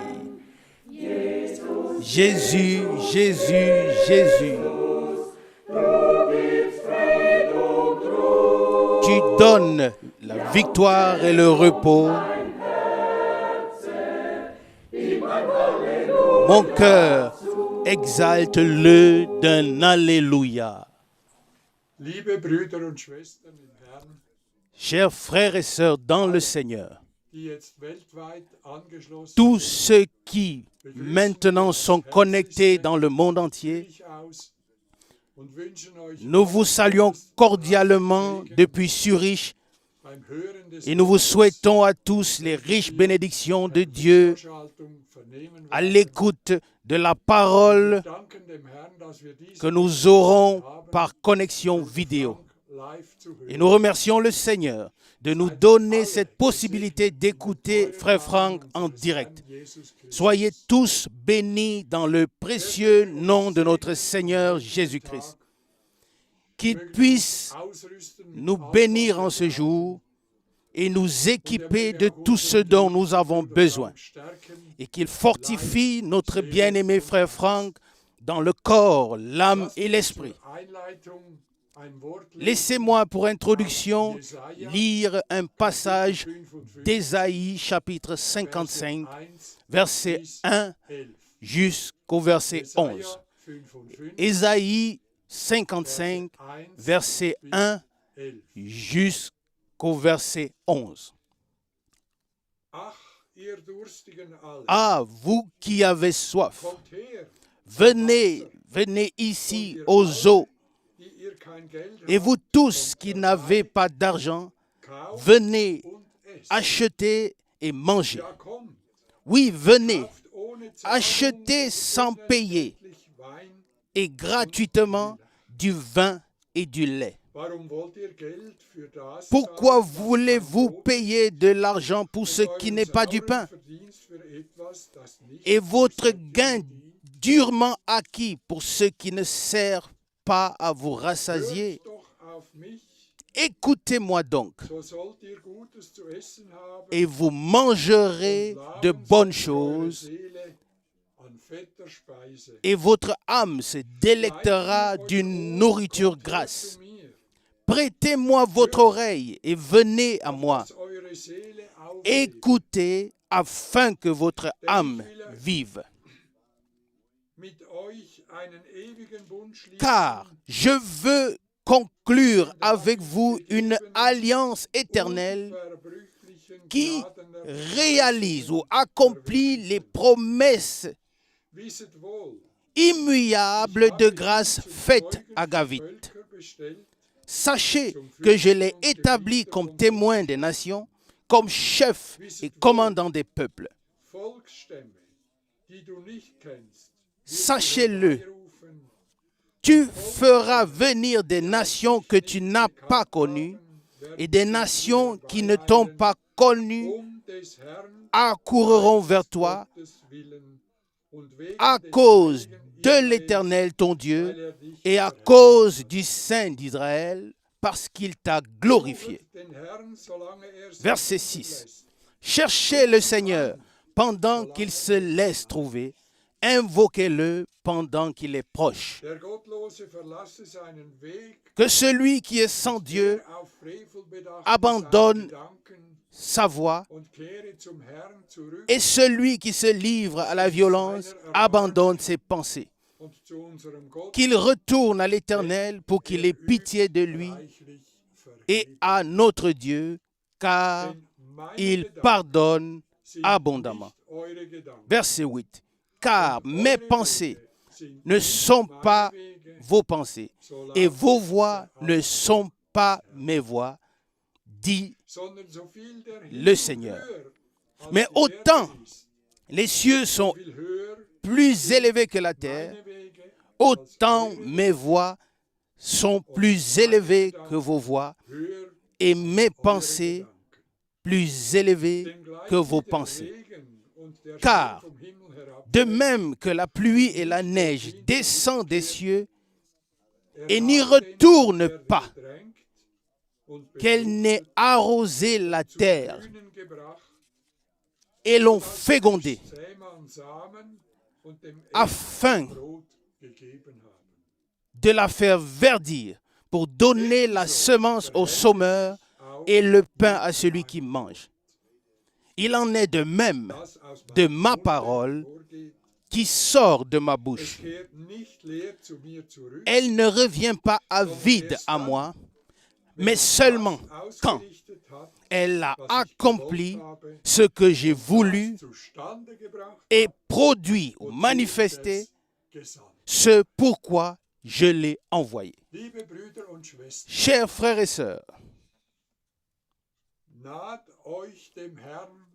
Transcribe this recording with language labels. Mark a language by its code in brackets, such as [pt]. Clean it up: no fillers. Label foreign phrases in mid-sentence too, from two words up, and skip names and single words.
[fr] Jésus, Jésus, Jésus, donne la victoire et le repos. Mon cœur exalte-le d'un Alléluia. [de] Liebe Brüder und Schwestern im Herrn, [fr] Chers frères et sœurs dans le Seigneur, [de] die jetzt weltweit angeschlossen [fr] tous [de] sind, [fr] ceux qui maintenant sont connectés dans le monde entier, [de] ich aus und wünschen euch [fr] nous vous saluons cordialement depuis Zurich [de] beim Hören des [fr] et nous vous souhaitons à tous les riches bénédictions de Dieu [de] Vorschaltung vernehmen [fr] à [de] werden. [fr] l'écoute de la parole [de] Wir danken dem Herrn, dass wir diese [fr] que nous aurons [de] haben, [fr] par connexion vidéo. [de] live zu hören. [fr] Et nous remercions le Seigneur de nous donner cette possibilité d'écouter Frère Franck en direct. Jesus Christus. Soyez tous bénis dans le précieux nom de notre Seigneur Jésus-Christ. Qu'il puisse [de] Ausrüsten mit [fr] nous [de] allem, [fr] bénir [de] was [fr] en [de] wir [fr] ce [de] brauchen. [fr] jour et nous équiper de tout ce dont nous avons besoin. [de] Stärken, [fr] Et qu'il fortifie notre bien-aimé Frère Franck dans le corps, l'âme et l'esprit. [de] Einleitung, ein Wort lesen, [fr] Laissez-moi pour introduction lire un passage 55, d'Ésaïe chapitre 55, 1 verset 1 11. jusqu'au verset 11. Jesaja 55, Ésaïe 55, 1 verset 1 11. jusqu'au verset 11. [de] Ach, ihr Durstigen alle, [fr] Ah, vous qui avez soif, [de] kommt her, [fr] venez, venez ici aux eaux. [de] die ihr kein Geld [fr] Et [de] habt, [fr] vous tous qui n'avez pas d'argent, [de] kauft [fr] venez, [de] und esst. [fr] achetez et mangez. [de] Ja, kommt, [fr] Oui, venez, [de] kauft ohne Zahlung [fr] achetez sans payer [de] unersättlich Wein. [fr] et gratuitement du vin et du lait. [de] Warum wollt ihr Geld für das [fr] Pourquoi [de] zahlen, was [fr] voulez-vous [de] kein Brot [fr] payer de l'argent pour ce [de] und [fr] qui [de] euren [fr] n'est pas du [de] sauren [fr] pain [de] Verdienst für etwas, das nicht [fr] et votre [de] euch [fr] gain [de] dient? [fr] durement acquis pour ce qui ne sert pas à vous rassasier? [de] Hört doch auf mich, [fr] Écoutez-moi donc, [de] so sollt ihr Gutes zu essen haben [fr] et vous mangerez de bonnes choses, [de] Seele an fetter Speise. [fr] et votre âme se délectera d'une nourriture grasse. [de] Zu mir, [fr] Prêtez-moi votre oreille et venez à moi. [de] dass eure Seele auflebt. [fr] Écoutez afin que votre âme vive. [de] Mit euch einen ewigen Bund schließen, [fr] Car je veux conclure avec vous une alliance éternelle [de] unverbrüchlichen [fr] qui [de] Gnaden [fr] réalise ou accomplit les promesses [de] Wisset wohl, [fr] immuables de grâce faites à David. [de] Völker bestellt, [fr] Sachez que je l'ai établi comme témoin des nations, comme chef et commandant des peuples. [de] Volksstämme, die du nicht kennst, [fr] Sachez-le, [de] berufen, [fr] tu feras venir des nations que tu n'as pas connues et des nations qui ne t'ont pas connues [de] des Herrn [fr] accourront vers toi [de] Gottes willen und wegen [fr] à [de] des [fr] cause [de] Heiligen [fr] de [de] Israels, [fr] l'Éternel ton [de] weil [fr] Dieu [de] dich [fr] et à [de] verherrlicht. [fr] cause du Saint d'Israël parce qu'il t'a glorifié. [de] Suchet den Herrn, solange sich [fr] Verset [de] finden [fr] 6. [de] lässt. [fr] Cherchez le Seigneur pendant qu'il se laisse trouver. Invoquez-le pendant qu'il est proche. [de] Der Gottlose verlasse seinen Weg, [fr] Que celui qui est sans Dieu [de] der auf Frevel bedacht [fr] abandonne [de] seine Gedanken [fr] sa voie [de] und kehre zum Herrn zurück [fr] et celui qui se livre à la violence abandonne ses pensées. [de] und zu unserem Gott [fr] Qu'il retourne à l'Éternel pour qu'il ait pitié de lui [de] reichlich [fr] et [de] vergeben. [fr] à notre Dieu, car [de] Denn meine [fr] il [de] Gedanken [fr] pardonne [de] sind [fr] abondamment. [de] nicht eure Gedanken. [fr] Verset 8. Car mes [de] Eure [fr] pensées [de] Wege sind [fr] ne [de] nicht [fr] sont [de] meine [fr] pas [de] Wege, [fr] vos pensées [de] so [fr] et [de] lautet [fr] vos [de] der [fr] voix [de] Herr. [fr] ne sont pas mes voix, dit [de] Sondern so viel der [fr] le [de] Himmel [fr] Seigneur. [de] höher als [fr] Mais [de] die [fr] autant [de] Erde ist, [fr] les cieux sont [de] so viel höher [fr] plus élevés que la terre, [de] meine Wege als [fr] autant [de] eure [fr] mes voix sont plus élevées que vos voix [de] höher [fr] et mes [de] eure [fr] pensées [de] Gedanken. [fr] plus élevées [de] Denn gleich [fr] que [de] wie [fr] vos [de] der [fr] pensées. [de] Regen und der [fr] Car, [de] Schnee vom Himmel herab, [fr] De même que la pluie et la neige descendent des cieux et n'y retournent pas, qu'elle n'ait arrosé la terre et l'ont fécondée, afin de la faire verdir pour donner la semence aux sommeurs et le pain à celui qui mange. Il en est de même [de] das aus [fr] de [de] meinem [fr] ma [de] Munde [fr] parole [de] hervorgeht. [fr] qui sort de ma [de] Es [fr] bouche. [de] kehrt nicht leer zu mir zurück, [fr] Elle ne revient pas à vide à moi, mais seulement [de] das [fr] quand [de] ausgerichtet hat, [fr] elle a [de] was ich [fr] accompli [de] gewollt habe, [fr] ce que j'ai voulu [de] das zustande gebracht [fr] et produit ou [de] und [fr] manifesté [de] es gesandt. [fr] ce pourquoi je l'ai envoyé. [de] Liebe Brüder und Schwestern, [fr] Chers frères et sœurs, [de] naht euch dem Herrn,